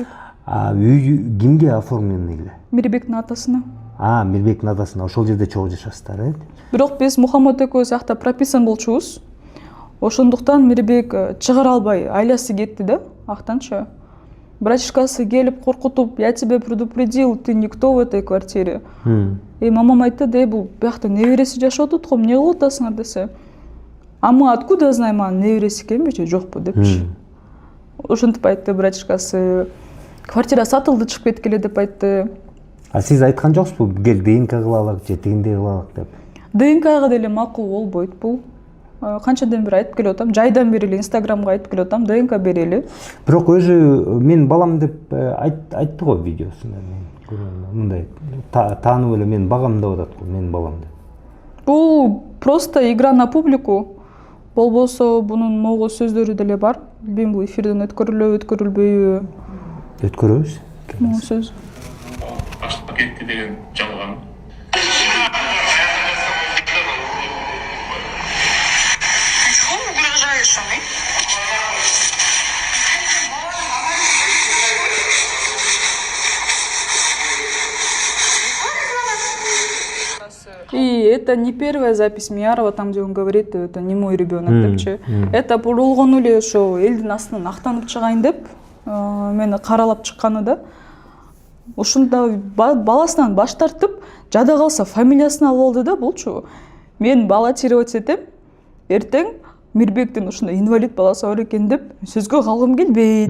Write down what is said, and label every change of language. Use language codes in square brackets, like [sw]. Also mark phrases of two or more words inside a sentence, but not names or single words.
[ky] Үй кимге оформленный эле? Мирбектин атасына. Мирбектин атасына. Ошол жерде чогуу жашаштар, э? Бирок биз Мухаммад экөөбүз [ru] акта прописан [ky] болчубуз. Ошондуктан Мирбек чыгара албай, айласы кетти да, актанчы. Братишкасы келип коркутуп, [ru] я тебя предупредил, ты никто в этой квартире. [ky] Мамам айтты, бул биякта небереси жашап атат го, эмне кылып атасыңар десе. [ru] Мы откуда знаем, [ky] анын небереси экенин же жокпу депчи. Ошентип айтты братишкасы. Квартира сатылды, чыгып кеткиле деп айтты. Сиз айткан жоксузбу, кел ДНК кылалык же тигиндей кылалык деп? ДНКга деле макул болбойт бул. Канчадан бери айтып келип атам, жайдан бери эле Инстаграмга айтып келип атам, ДНК берели. Бирок өзү мен балам деп айтты го видеосунда, мен көргөм мындай таанып эле мен багам деп атат го, менин балам деп. [ru] Бул просто игра на публику. [ky] Болбосо бунун могу сөздөрү деле бар. Билбейм, бул эфирден өткөрүлбөйбү. Өткөрөбүз. Могу сөз. Ашып кетти деген жалган. [ru] Чего угрожаешь мне? И это не первая запись Миярова, там, где он говорит, это не мой ребенок, депчи. [ky] Это болгону эле ошо элдин астынан актанып чыгайын деп, мени каралап чыкканы да. Ушунда баласынан баш тартып, жада калса фамилиясын алып алды да булчу. Мен баллотировать этем, эртең Мирбектин ушундай инвалид баласы бар экен деп сөзгө калгым келбейт.